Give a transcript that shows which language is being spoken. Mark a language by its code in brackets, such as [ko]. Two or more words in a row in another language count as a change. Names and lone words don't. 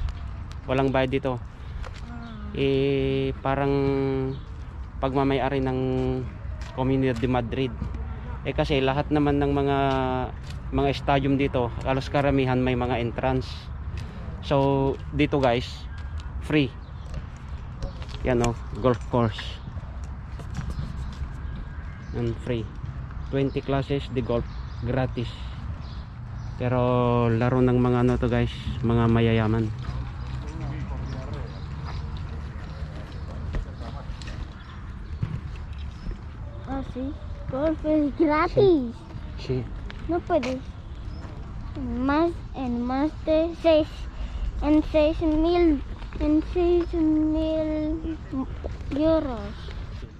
[tl] Walang bayad dito. Parang pagmamay-ari ng Comunidad de Madrid. Kasi lahat naman ng mga stadium dito, halos karamihan may mga entrance. So dito guys, free. Yan o, [en] golf course. And free. [es] 20 classes de golf, gratis. [tl] Pero laro ng mga ano to guys, mga mayayaman. [es] sí. Golf es gratis. Sí. No puedes. En más de 6.000 euros.